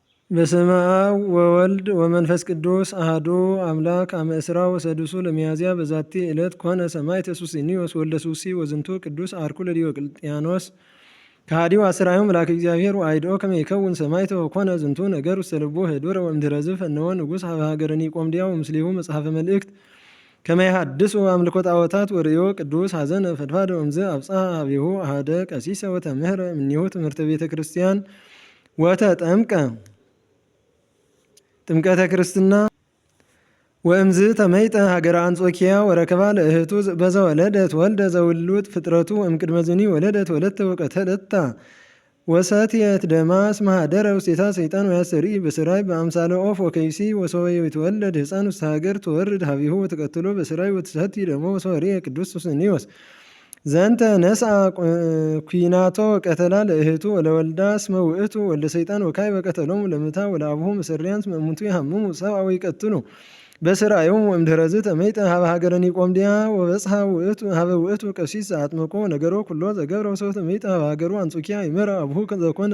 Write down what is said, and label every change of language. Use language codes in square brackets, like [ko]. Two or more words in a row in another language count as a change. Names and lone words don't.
[gez] በስመ አብ ወወልድ ወመንፈስ ቅዱስ አሐዱ አምላክ አመ ዕስራ ወሰዱሱ ለሚያዝያ በዛቲ ዕለት ኮነ ሰማዕተ ሱስንዮስ ወልደ ሱሲ ወዝንቱ ቅዱስ አርኩ ለዲዮቅልጥያኖስ ከሃዲው አስራዩ መልአከ እግዚአብሔር ወአይድኦ ከመ ይከውን ሰማዕተ ወኮነ ዝንቱ ነገር ውስተ ልቡ ኅዱረ ወእምድኅረ ዝፈነወ ንጉሥ ሀበ ሀገረ ኒቆምድያ ወምስሌሁ መጽሐፈ መልእክት ከመ ይሐድሱ አምልኮ ጣዖታት ወርእዮ ቅዱስ ሐዘነ ፈድፋደ ወእምዝ አብጽሐ ኀቤሁ አሐደ ቀሲሰ ወተምህረ እምኔሁ ትምህርተ ቤተ ክርስቲያን ወተጠምቀ ጥምቀተ ክርስትና ወእምዝ ተመይጠ ሀገረ አንጾኪያ ወረከባ ለእህቱ በዘወለደት ወልደ ዘውሉጥ ፍጥረቱ እምቅድመ ዝኒ ወለደት ወለተ ወቀተለታ ወሰትየት ደማስ ማህደረ ውስቴታ ሰይጣን ወያሰርኢ በስራይ በአምሳለ ኦፍ ወከይሲ ወሰወይ የተወለድ ህፃን ውስተ ሀገር ትወርድ ሀቢሁ ወተቀትሎ በስራይ ወትሰቲ ደሞ ወሰወሪ ቅዱስ ሱስንዮስ ዘንተ ነስአ ኩናቶ ቀተላ ለእህቱ ወለወልዳ እስመ ውእቱ ወልደ ሰይጣን ወካይ በቀተሎሙ ለምታ ወለአብሁ መሰሪያን እስመ እሙንቱ ይሃምሙ ሰብአ ወይቀትሉ በስራዮም ወእምድኅረ ተመይጠ ሀበ ሀገረ ኒቆምድያ ወበጽሐ ሀበ ውእቱ ቀሲስ አጥምቆ ነገሮ ኩሎ ዘገብረ ወሰው ተመይጠ ሀበ ሀገሩ አንጾኪያ ይመራ አብሁ ዘኮነ